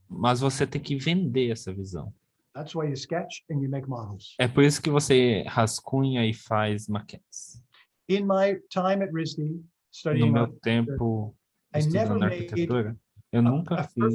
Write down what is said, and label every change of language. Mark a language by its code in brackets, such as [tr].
[pt] Mas você tem que vender essa visão. [en] That's why you sketch and you make models. [pt] É por isso que você rascunha e faz maquetes. [en] In my time at RISD, studying [pt] No meu tempo estudando arquitetura, eu nunca fiz